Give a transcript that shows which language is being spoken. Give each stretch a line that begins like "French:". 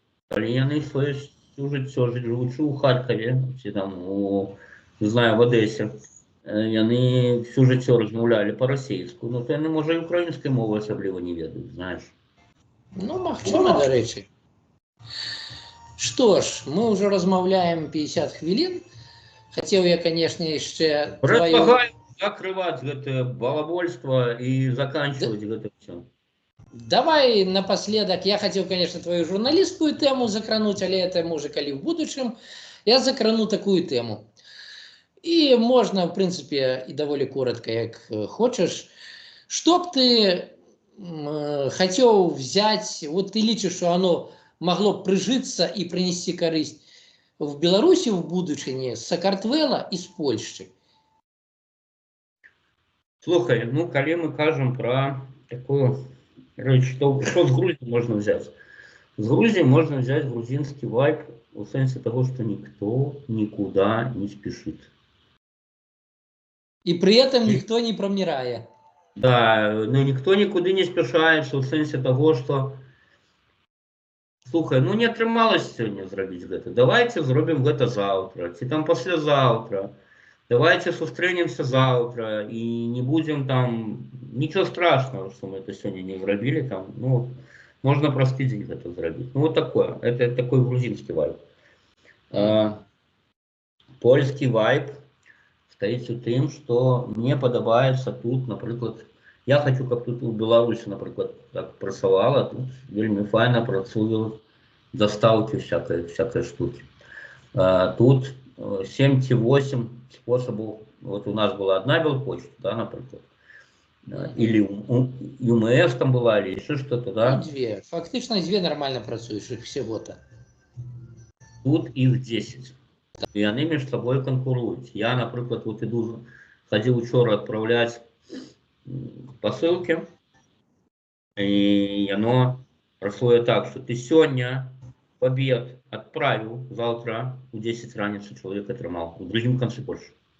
Belarusian: Калі яны сваё жыццё жывучы ў Харкаве, ці там, не знаю, в Адэсе, яны всю жыццё размаўлялі па-расейску, ну, то яны, можа, і украінскай мовы асабліва не ведаюць, знаеш. Ну, магчыма, дарэчы. Што ж, мы ўжо размаўляем 50 хвілін. Хацеў я, канешне, яшчэ... Предлагаю закрываць гэтае балабольства і заканчваць гэта ўсё.
Russian: давай напоследок, я хотел, конечно, твою журналистскую тему закрануть, але это может коли в будущем, я закрану такую тему. И можно, в принципе, и довольно коротко, как хочешь. Что б ты хотел взять, вот ты лічишь, что оно могло прижиться и принести користь в Беларуси в будущем, с Сакартвела и с Польши? Слухай, ну, коли мы кажем про такую, что с Грузией можно взять? С Грузией можно взять грузинский вайб в смысле того, что никто никуда не спешит. И при этом никто не промирает. Да, ну никто никуда не
Belarusian: спешаецца, у сэнсе того, что слухай, ну не атрымалася сёння зрабіць гэта. Давайте зробім гэта завтра, ці там паслязаўтра.
Russian: Давайте сустрэнемся завтра и не будем там ничего страшного, что мы это сегодня не зрабілі там, ну можно просты дзень гэта зрабіць. Ну вот такое, это такой грузинский вайб.
Belarusian: Польский вайб стаіць у тым, што мне падабаецца тут, напрыклад, я хочу, каб тут у Беларусі, напрыклад, так працавала, тут вельмі файна працуюць дастаўкі всякай штуки.
Russian: Тут 7 ці 8 способов. Вот у нас была одна Белпочта, да, например, или ЮМС там была, или еще что-то, да. Две. Фактично две нормально працующих всего-то. Тут их 10. И они между собой конкуруют. Я, например, вот иду, ходил вчера отправлять посылки, и оно прошло так, что ты сегодня побед отправил, завтра у 10 раніцы человек атрымаў, у другім канцы Польши.